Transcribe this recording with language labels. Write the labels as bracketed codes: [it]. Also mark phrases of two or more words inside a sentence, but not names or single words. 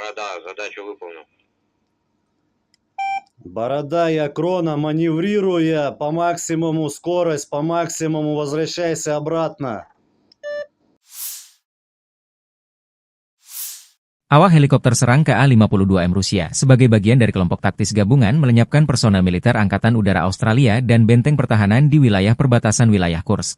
[ru] задачу выполнил. Борода и Крона, маневрируя по максимуму скорость, по максимуму возвращайся обратно. [id] Awak helikopter serang KA-52M Rusia sebagai bagian dari kelompok taktis gabungan melenyapkan personel militer Angkatan Udara Australia dan benteng pertahanan di wilayah perbatasan wilayah Kursk.